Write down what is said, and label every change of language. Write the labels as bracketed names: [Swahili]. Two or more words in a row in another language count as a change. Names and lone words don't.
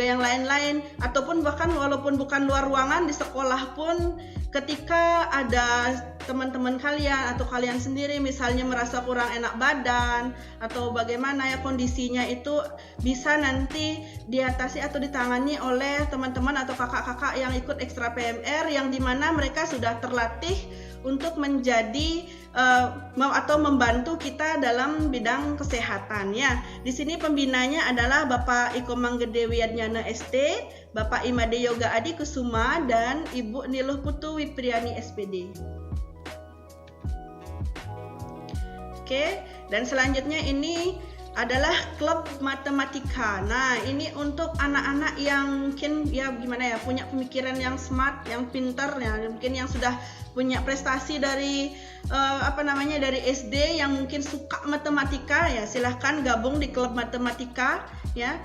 [Indonesian] yang lain-lain, ataupun bahkan walaupun bukan luar ruangan di sekolah pun ketika ada teman-teman kalian atau kalian sendiri misalnya merasa kurang enak badan atau bagaimana ya kondisinya, itu bisa nanti diatasi atau ditangani oleh teman-teman atau kakak-kakak yang ikut ekstra PMR, yang dimana mereka sudah terlatih untuk menjadi atau membantu kita dalam bidang kesehatan ya. Di sini pembinanya adalah Bapak Iko Manggede Wiyadnyana ST, Bapak Imade Yoga Adi Kusuma, dan Ibu Niluh Putu Wipriani SPD. Oke, dan selanjutnya ini adalah klub matematika. Nah, ini untuk anak-anak yang mungkin ya gimana ya, punya pemikiran yang smart, yang pintar ya, mungkin yang sudah punya prestasi dari dari SD, yang mungkin suka matematika ya, silahkan gabung di klub matematika ya.